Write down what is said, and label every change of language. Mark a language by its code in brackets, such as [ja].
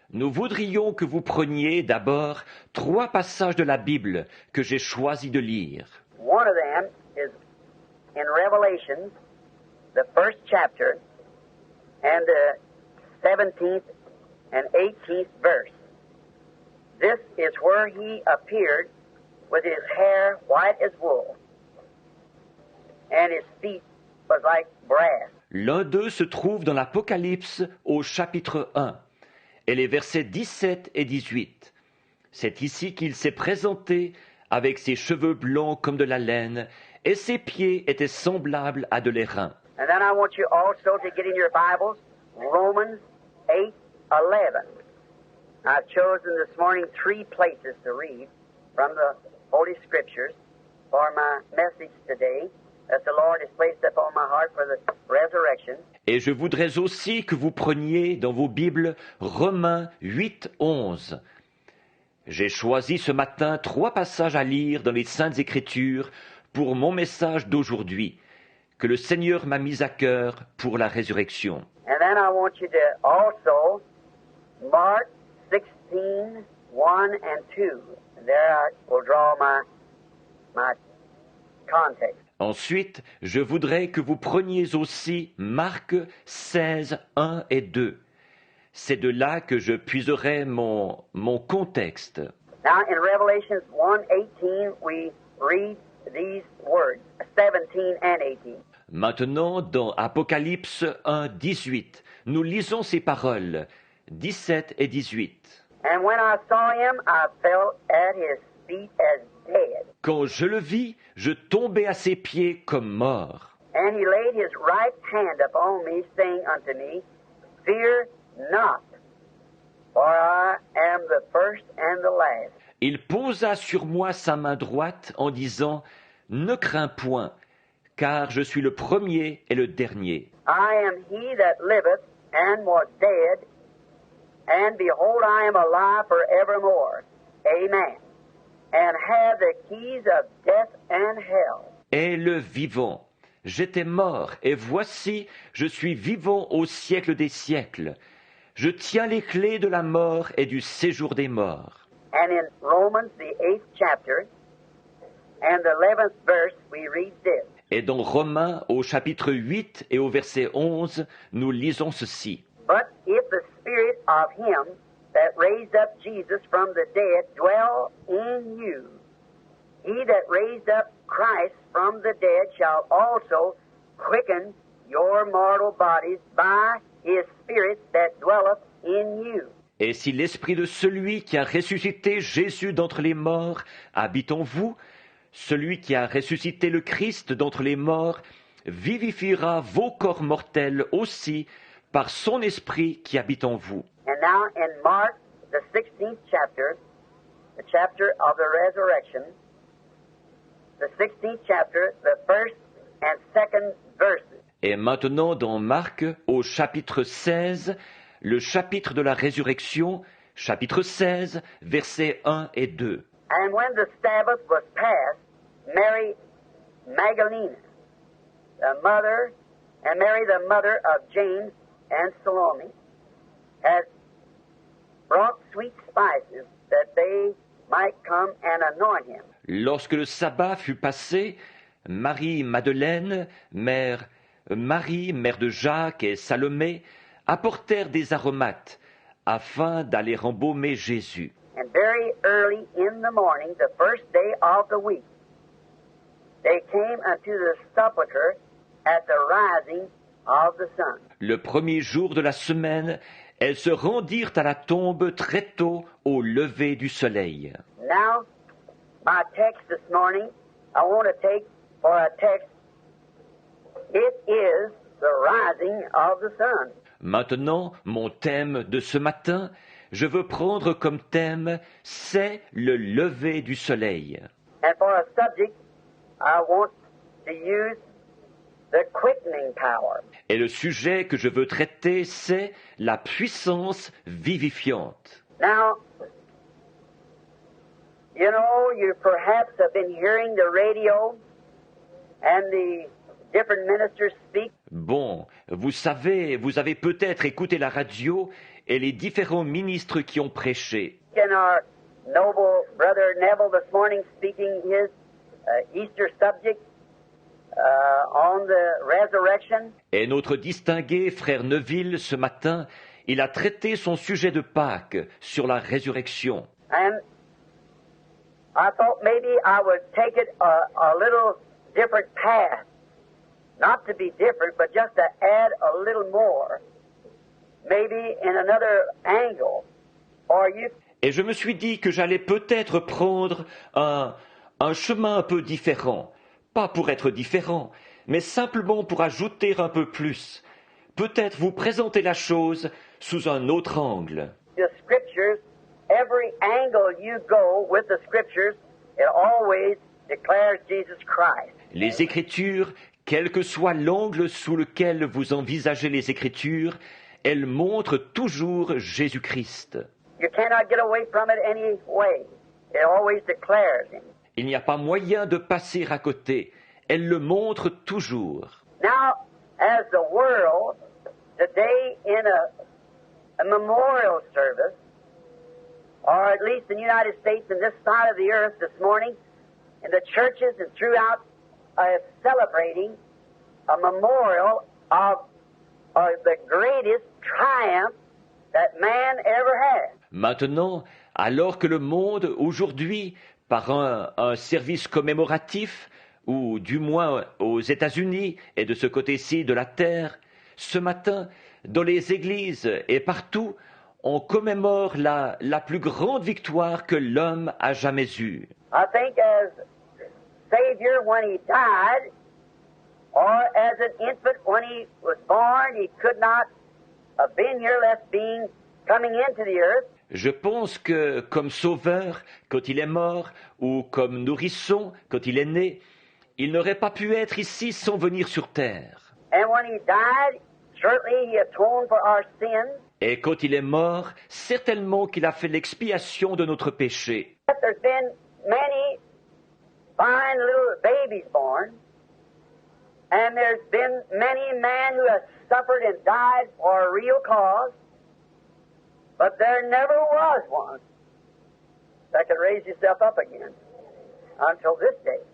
[fr] Nous voudrions que vous preniez d'abord 3 passages de la Bible que j'ai choisi de lire. [en] One of them is in Revelation, the first chapter, and the 17th and 18th verse. This is where he appeared with his hair white as wool, and his feet was like brass. [fr] L'un d'eux se trouve dans l'Apocalypse au chapitre 1 et les versets 17 et 18. C'est ici qu'il s'est présenté avec ses cheveux blancs comme de la laine et ses pieds étaient semblables à de l'airain. [en] And then I want you also to get in your Bibles Romans 8:11. I've chosen this morning 3 places to read from the Holy Scriptures for my message today that the Lord has placed upon my heart for the resurrection. [fr] Et je voudrais aussi que vous preniez dans vos Bibles Romains 8:11. J'ai choisi ce matin 3 passages à lire dans les Saintes Écritures pour mon message d'aujourd'hui, que le Seigneur m'a mis à cœur pour la résurrection. [en] And then I want you to also Mark 16, 1 and 2. And there I will draw my context. [fr] Ensuite, je voudrais que vous preniez aussi Marc 16, 1 et 2. C'est de là que je puiserai mon contexte. [en] Now in Revelation 1:18, we read these words, 17 and 18. [fr] Maintenant, dans Apocalypse 1, 18, nous lisons ces paroles, 17 et 18. [en] And when I saw him, I fell at his feet as dead. [fr] Quand je le vis, je tombai à ses pieds comme mort. [en] And he laid his right hand upon me, saying unto me, Fear not, for I am the first and the last. [fr] Il posa sur moi sa main droite en disant, Ne crains point, car je suis le premier et le dernier. [en] I am he that liveth and was dead, and behold, I am alive forevermore. Amen. And have the keys of death and hell. [fr] Et le vivant. J'étais mort, et voici, je suis vivant au siècle des siècles. Je tiens les clés de la mort et du séjour des morts. [en] And in Romans, the 8th chapter, and the 11th verse, we read this. [fr] Et dans Romains, au chapitre 8 et au verset 11, nous lisons ceci. [en] But if the spirit of him that raised up Jesus from the dead dwell in you, he that raised up Christ from the dead shall also quicken your mortal bodies by his spirit that dwelleth in you. [fr] Et si l'esprit de celui qui a ressuscité Jésus d'entre les morts habite en vous, celui qui a ressuscité le Christ d'entre les morts vivifiera vos corps mortels aussi par son esprit qui habite en vous. [en] And now in Mark, the 16th chapter, the chapter of the resurrection, the 16th chapter, the first and second verses. [fr] Et maintenant dans Marc, au chapitre 16, le chapitre de la résurrection, chapitre 16, versets 1 et 2. [en] And when the Sabbath was past, Mary Magdalene, Mary the mother of James and Salome, had brought sweet spices that they might come and anoint him. [fr] Lorsque le sabbat fut passé, Marie-Madeleine, Marie, mère de Jacques et Salomé, apportèrent des aromates afin d'aller embaumer Jésus. [en] And very early in the morning, the first day of the week, they came unto the sepulchre at the rising of the sun. [fr] Le premier jour de la semaine, elles se rendirent à la tombe très tôt au lever du soleil. [en] Now, my text this morning, I want to take for a text, it is the rising of the sun. [fr] Maintenant, mon thème de ce matin, je veux prendre comme thème, c'est le lever du soleil. [en] And for a subject, I want to use the quickening power. [fr] Et le sujet que je veux traiter, c'est la puissance vivifiante. [en] Now, you know, you perhaps have been hearing the radio and the different ministers speak. [fr] Bon, vous savez, vous avez peut-être écouté la radio et les différents ministres qui ont prêché. [en] And our noble brother Neville this morning speaking his Easter subject on the resurrection. [fr] Et notre distingué frère Neville, ce matin, il a traité son sujet de Pâques sur la résurrection. [en] And I thought maybe I would take it a little different path. Not to be different, but just to add a little more. Maybe in another angle. Or you... [fr] Et je me suis dit que j'allais peut-être prendre un chemin un peu différent. Pas pour être différent, mais simplement pour ajouter un peu plus. Peut-être vous présenter la chose sous un autre angle. [en] The scriptures, every angle you go with the scriptures, it always declares Jesus Christ. [fr] Les Écritures, quel que soit l'angle sous lequel vous envisagez les Écritures, elles montrent toujours Jésus-Christ. [en] You cannot get away from it any way. It always declares him. [fr] Il n'y a pas moyen de passer à côté. Elles le montrent toujours. [en] Now, as the world today in a memorial service, or at least in the United States and this side of the earth this morning, in the churches and throughout, celebrating a memorial of the greatest triumph that man ever had. [fr] Maintenant, alors que le monde aujourd'hui, par un service commémoratif, ou du moins aux États-Unis et de ce côté-ci de la terre, ce matin, dans les églises et partout, on commémore la plus grande victoire que l'homme a jamais eue. [en] I think as Savior when he died, or as an infant when he was born, he could not have been here lest being coming into the earth. [fr] Je pense que comme sauveur, quand il est mort, ou comme nourrisson, quand il est né, il n'aurait pas pu être ici sans venir sur terre. [en] And when he died, certainly he atoned for our sins. [fr] Et quand il est mort, certainement qu'il a fait l'expiation de notre péché. [en] But there's been many fine little babies born, and there's been many men who have suffered and died for a real cause, but there never was one that could raise himself up again until this day.